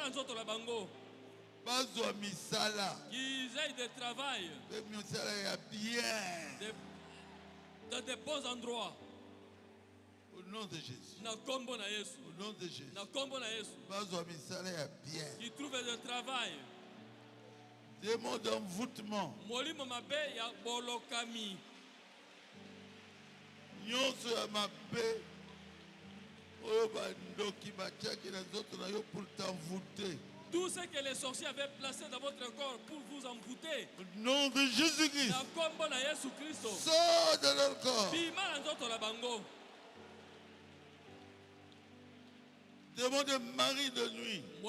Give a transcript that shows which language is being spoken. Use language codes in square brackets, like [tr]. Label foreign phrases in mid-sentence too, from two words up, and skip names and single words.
[fr] Qu'ils aient de travail. Dans des bons endroits. Au nom de Jésus. Au nom de Jésus. Qui trouve de travail. Démon d'envoûtement. [ln] Nyonso ya mabe. Oyo bandoki batiaki na zoto na yo [fr] pour t'envoûter. Tout ce que les sorciers avaient placé dans votre corps pour vous envoûter. Au nom de Jésus-Christ. Sors de leur corps. Démon de mari de nuit.